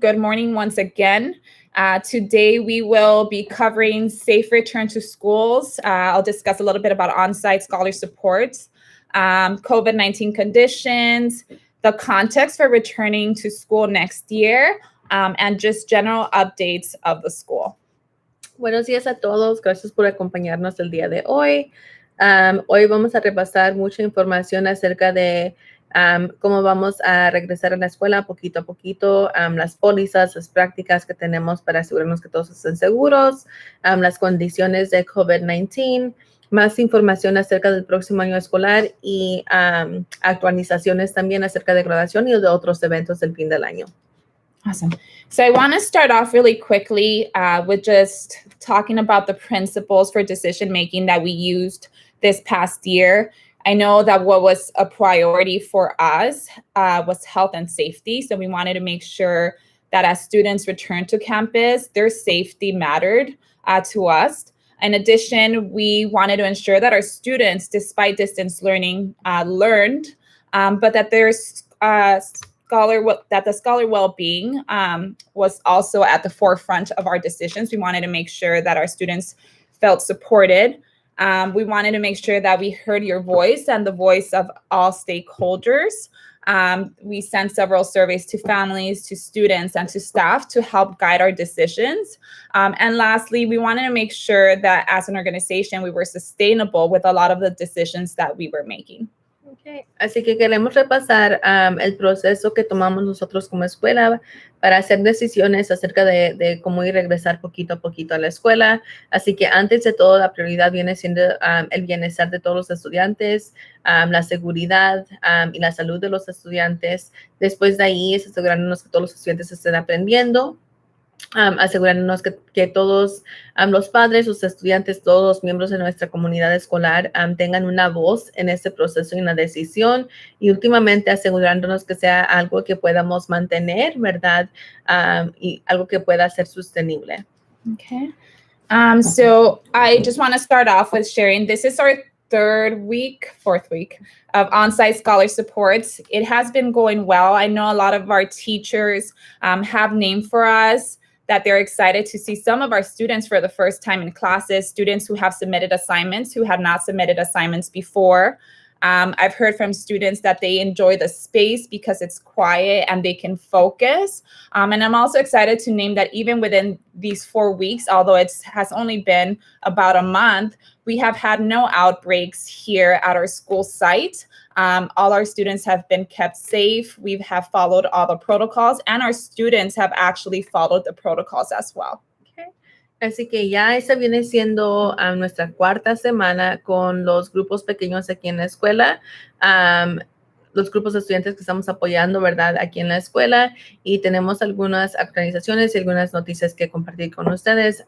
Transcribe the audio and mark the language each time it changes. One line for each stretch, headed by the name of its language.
English: Good morning once again. Today we will be covering safe return to schools. I'll discuss a little bit about on-site scholar supports, COVID-19 conditions, the context for returning to school next year, and just general updates of the school.
Spanish: Buenos días a todos. Gracias por acompañarnos el día de hoy. Hoy vamos a repasar mucha información acerca de cómo vamos a regresar a la escuela poquito a poquito, las pólizas, las prácticas que tenemos para asegurarnos que todos estén seguros, las condiciones de COVID-19, más información acerca del próximo año escolar y actualizaciones también acerca de graduación y de otros eventos del fin del año.
English: Awesome. So I want to start off really quickly with just talking about the principles for decision making that we used this past year. I know that what was a priority for us was health and safety. So we wanted to make sure that as students return to campus, their safety mattered to us. In addition, we wanted to ensure that our students, despite distance learning, learned, but that the scholar well-being was also at the forefront of our decisions. We wanted to make sure that our students felt supported. We wanted to make sure that we heard your voice and the voice of all stakeholders. We sent several surveys to families, to students, and to staff to help guide our decisions. And lastly, we wanted to make sure that as an organization, we were sustainable with a lot of the decisions that we were making. Okay.
Spanish: Así que queremos repasar el proceso que tomamos nosotros como escuela para hacer decisiones acerca de cómo ir a regresar poquito a poquito a la escuela. Así que antes de todo, la prioridad viene siendo el bienestar de todos los estudiantes, la seguridad y la salud de los estudiantes. Después de ahí es asegurarnos que todos los estudiantes estén aprendiendo. Asegurarnos que todos los padres, los estudiantes, todos los miembros de nuestra comunidad escolar tengan una voz en este proceso y una decisión, y últimamente asegurándonos que sea algo que podamos mantener, ¿verdad? Y algo que pueda ser sostenible.
English: Okay. So I just want to start off with sharing, this is our fourth week of on-site scholar supports. It has been going well. I know a lot of our teachers have named for us that they're excited to see some of our students for the first time in classes, students who have submitted assignments, who have not submitted assignments before. I've heard from students that they enjoy the space because it's quiet and they can focus. And I'm also excited to name that even within these 4 weeks, although it has only been about a month, we have had no outbreaks here at our school site. All our students have been kept safe. We have followed all the protocols, and our students have actually followed the protocols as well.
Spanish: Así que ya esta viene siendo nuestra cuarta semana con los grupos pequeños aquí en la escuela. Los grupos de estudiantes que estamos apoyando, ¿verdad? Aquí en la escuela, y tenemos algunas actualizaciones y algunas noticias que compartir con ustedes.